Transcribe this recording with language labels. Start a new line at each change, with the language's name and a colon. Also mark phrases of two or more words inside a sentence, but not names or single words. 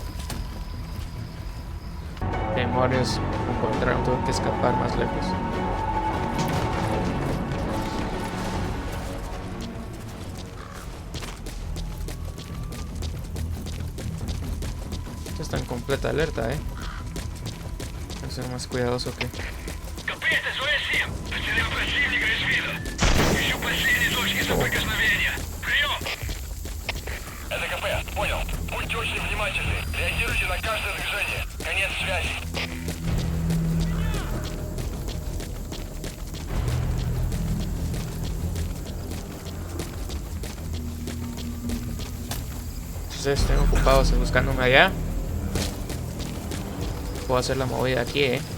Spanish: Demonios, encontraron, tengo que escapar más lejos. Esto está en completa alerta, Hay que ser más cuidadoso que...
Russian: Это КП. Понял. Будьте очень внимательны. Реагируйте на каждое движение. Конец связи.
Spanish: Entonces estén ocupados buscándome allá. Puedo hacer la movida aquí,